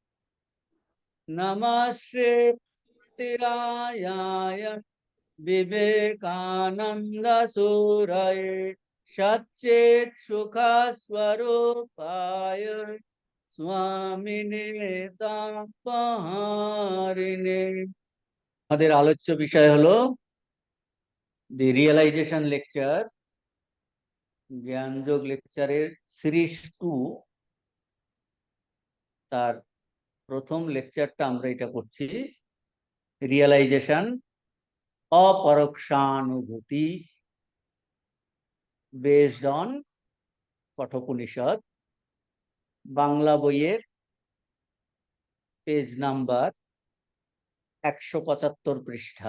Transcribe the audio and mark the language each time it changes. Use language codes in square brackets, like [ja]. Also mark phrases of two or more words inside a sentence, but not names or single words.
[sa] नमस्ते तिरायाय विवेकानंद सूरये सच्चेत सुख स्वरूपाय स्वामिने तापहारिणे। [bn] আমাদের আলোচ্য বিষয় হলো দি রিয়েলাইজেশন লেকচার, জ্ঞানযোগ লেকচারের সিরিজ 2, তার প্রথম লেকচারটা আমরা এটা করছি, রিয়েলাইজেশন অপরোক্ষানুভূতি [en] based on [bn] কঠোপনিষদ, বাংলা বইয়ের [en] page number [bn] 175 পৃষ্ঠা।